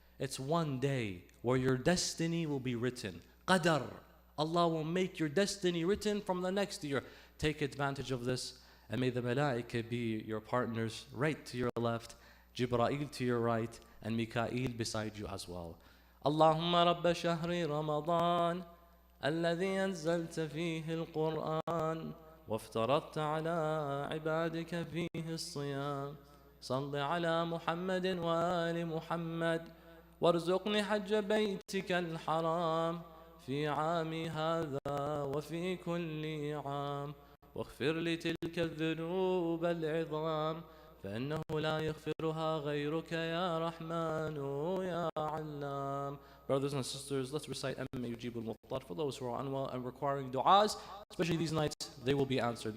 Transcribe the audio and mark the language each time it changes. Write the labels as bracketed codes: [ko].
[en] It's one day where your destiny will be written. Qadar. Allah will make your destiny written from the next year. Take advantage of this. And may the malaika be your partners right to your left, Jibra'il to your right, and Mika'il beside you as well. [ar] Allahumma rabba shahri Ramadan, الذي أنزلت فيه القرآن وافترضت على عبادك فيه الصيام صل على محمد وآل محمد وارزقني حج بيتك الحرام في عامي هذا وفي كل عام واغفر لي تلك الذنوب العظام فإنه لا يغفرها غيرك يا رحمن يا علام. [en] Brothers and sisters, let's recite Amma Yujibul Muttar for those who are unwell and requiring du'as, especially these nights, they will be answered.